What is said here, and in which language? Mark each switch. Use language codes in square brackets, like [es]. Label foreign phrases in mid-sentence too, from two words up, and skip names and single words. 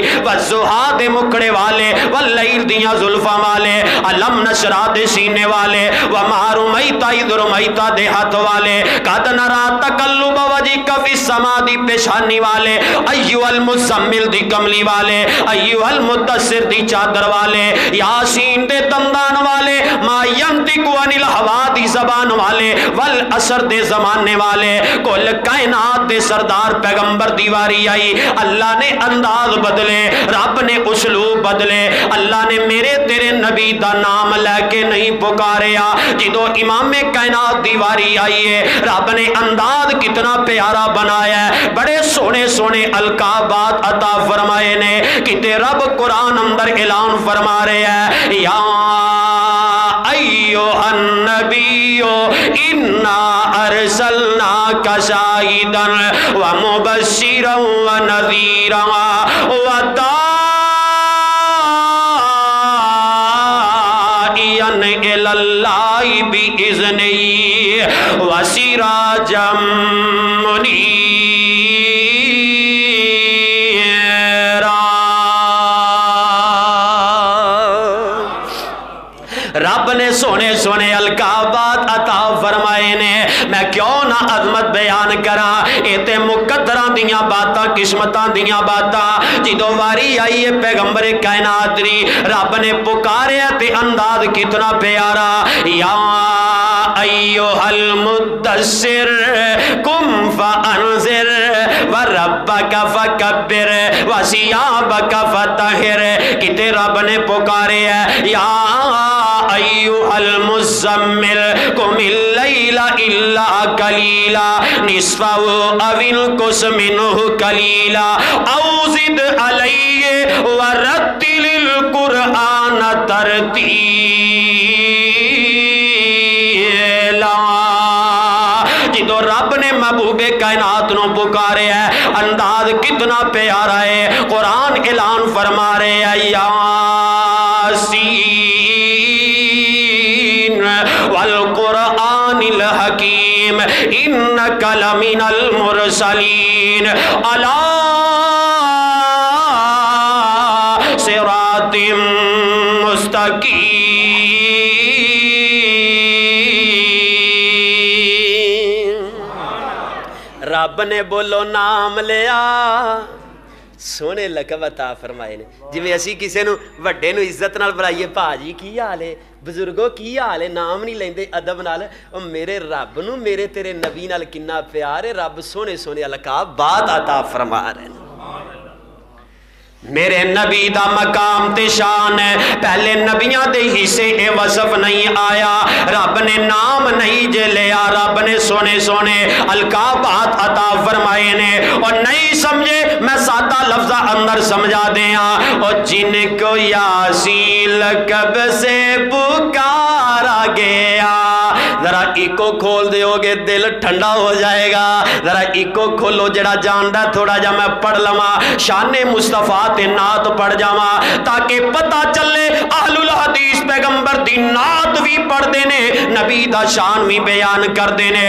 [pa] والضحیٰ دے مکھڑے والے، واللیل دیاں زلفاں والے, [ar] ألم نشرح [pa] دے سینے والے, [ar] وما رميت إذ رميت [pa] دے ہاتھ والے, [ar] قد نرى تقلب وجهك في السماء [pa] دی پیشانی والے, [ar] أيها المزمل [pa] دی کملی والے, [ar] أيها المدثر [pa] دی چادر والے، یٰسین دے دندان والے, [ar] ما ينطق عن الهوى [pa] دی زبان والے, [ar] والعصر [pa] دے زمانے والے، کل کائنات دے سردار پیغمبر دی واری آئی. اللہ نے انداز بدلے، رب نے اسلوب بدلے. اللہ نے میرے تیرے نبی دا نام لیکے نہیں پکاریا. جدوں امام کائنات دی واری آئی ہے، رب نے انداز کتنا پیارا بنایا ہے، بڑے سوہنے سوہنے القابات عطا فرمائے نے. کتے رب قرآن اندر اعلان فرما رہے ہیں, [ar] يا أيها النبي إنا أرسلناك شاهدا و مبشرا و نذيرا و داعيا إلى الله بإذنه و سراجا منيرا. [pa] رب نے سوہنے سوہنے القابات عطا فرمائے نے. میں کیوں نہ عظمت بیان کراں، ایتھے مقدراں دیاں باتاں، قسمتاں دیاں باتاں, किस्मतां दियां बातां। جدوں واری آئی ہے پیغمبر کائنات دی، رب نے پکاریا تے انداز کتنا پیارا. [ar] يا أيها المدثر قم فأنذر و ربك فكبر و ثيابك فطهر. [pa] کتے رب نے پکارے ہے, [ar] يا أيها المزمل قم الليل إلا قليلا نصفه أو انقص منه قليلا أو زد عليه و رتل القرآن ترتيلا. [pa] جدوں رب نے محبوبِ کائنات نوں پکارے ہے، انداز کتنا پیارا ہے. قرآن اعلان فرما رہے ہے, [ar] يس والقرآن الحكيم إنك لمن المرسلين على صراط مستقيم. [pa] رب نے بولو نام لیا سوہنے لقب عطا فرمائے نے. جویں اسیں کسی نوں وڈے نوں عزت نال بلائیے، بھاجی کی حال ہے، بزرگو کی حال ہے، نام نہیں لیندے ادب نال. او میرے رب نوں میرے تیرے نبی نال کنا پیار ہے، رب سوہنے سوہنے القاب بات عطا فرما رہے. میرے نبی دا مقام تے شان ہے، پہلے نبیاں دے حصے اے وصف نہیں آیا، رب نے نام نہیں جے لیا، رب نے سوہنے سوہنے القابات عطا فرمائے نے. [ur] اور نہیں سمجھے میں سادہ لفظاں اندر سمجھا دیا، اور جنکو یٰسین لقب سے پکارا گیا، ذرا اکو کھول دوگے دل ٹھنڈا ہو جائے گا. [pa] ذرا اکو کھولو، ذرا جاندا تھوڑا جا میں پڑھ لواں، شانِ مصطفیٰ تے نعت پڑھ جاواں، تاکہ پتا چلے اہل الحدیث پیغمبر دی نعت بھی پڑھتے نے، نبی دا شان بھی بیان کرتے نے.